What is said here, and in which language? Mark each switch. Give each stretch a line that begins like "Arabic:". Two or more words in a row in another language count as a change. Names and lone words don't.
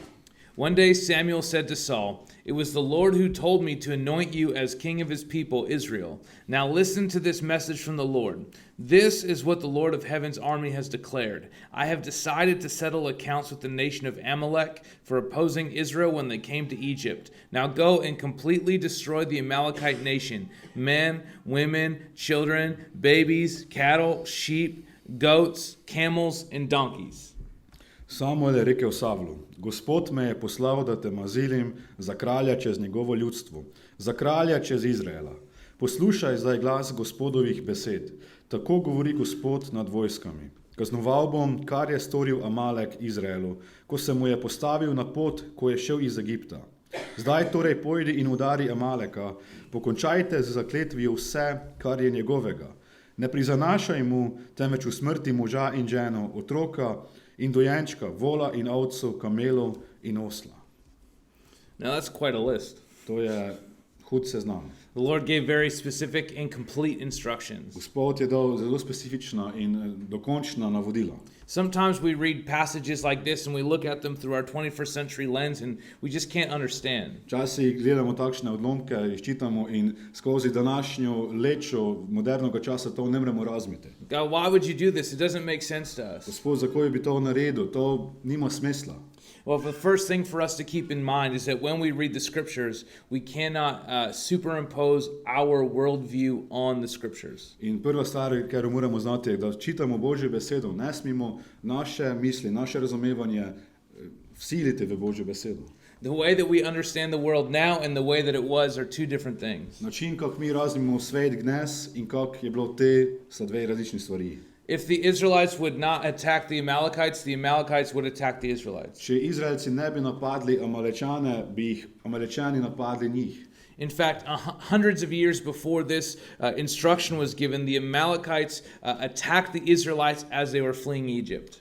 English: One day Samuel said to Saul, "It was the Lord who told me to anoint you as king of His people, Israel. Now listen to this message from the Lord. This is what the Lord of Heaven's army has declared. I have decided to settle accounts with the nation of Amalek for opposing Israel when they came to Egypt. Now go and completely destroy the Amalekite nation, men, women, children, babies, cattle, sheep, goats, camels, and donkeys."
Slovenian: Samuel je rekel Savlu, Gospod me je poslal, da te mazilim za kralja čez njegovo ljudstvo, za kralja čez Izraela. Poslušaj zdaj glas Gospodovih besed. Tako govori Gospod nad vojskami. Kaznoval bom, kar je storil Amalek Izraelu, ko se mu je postavil na pot, ko je šel iz Egipta. Zdaj torej pojdi in udari Amaleka, pokončajte z zakletvijo vse, kar je njegovega. Ne prizanašaj mu, temveč usmrti moža in ženo, otroka in dojenčka, vola in ovcev, kamelov in osla.
English: Now that's quite a list.
Slovenian: To je hud seznam.
English: The Lord gave very specific and complete instructions.
Slovenian: Gospod je dal zelo specifična in dokončna navodila.
English: Sometimes we read passages like this and we look at them through our 21st century lens and we just can't understand.
Slovenian: Včasih gledamo takšne odlomke, jih čitamo in skozi današnjo lečo modernega časa to ne moremo razumeti.
English: God, why would you do this? It doesn't make sense to us.
Slovenian: Gospod, zakaj bi to naredil? To nima smisla.
English: Well, the first thing for us to keep in mind is that when we read the scriptures, we cannot superimpose our worldview on the scriptures.
Slovenian: In prva stvar, kar moramo znati, je, da čitamo Božjo besedo, ne smemo naše misli, naše razumevanje vsiliti v Božjo besedo.
English: The way that we understand the world now and the way that it was are two different things.
Slovenian: Način, kako mi razumemo svet dnes in kako je bilo te, sta dve različni stvari.
English: If the Israelites would not attack the Amalekites would attack the Israelites.
Slovenian: Če Izraelci ne bi napadli Amalečane, bi jih Amalečani napadli njih.
English: In fact, hundreds of years before this instruction was given, the Amalekites attacked the Israelites as they were fleeing Egypt.